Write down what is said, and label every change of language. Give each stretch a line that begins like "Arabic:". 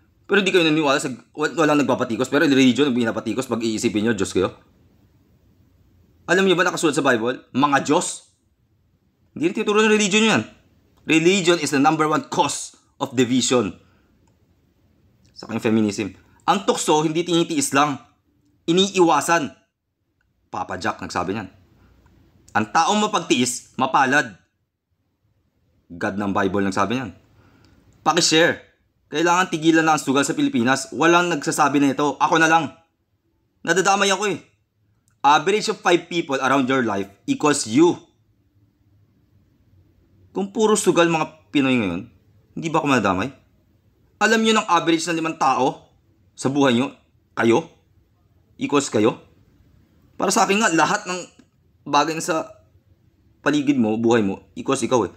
Filipino: Pero hindi kayo naniniwala sa walang nagpapatikos. Pero religion, pinapatikos pag iisipin nyo, Diyos kayo. Alam niyo ba nakasulat sa Bible? Mga Diyos. Hindi rin tinuturo ng religion yan.
English: Religion is the number one cause of division.
Filipino: Sa kanyang feminism. Ang tukso, hindi tinitiis lang. Iniiwasan. Papa Jack nagsabi niyan. Ang taong mapagtiis, mapalad. God ng Bible nagsabi niyan. Pakishare. Kailangan tigilan na ang sugal sa Pilipinas. Walang nagsasabi na ito. Ako na lang. Nadadamay ako eh.
English: Average of 5 people around your life equals you.
Filipino: Kung puro sugal mga Pinoy ngayon, hindi ba ako madamay? Alam nyo ng average ng 5 tao sa buhay nyo, kayo, equals kayo. Para sa akin nga, lahat ng bagay sa paligid mo, buhay mo, equals ikaw eh.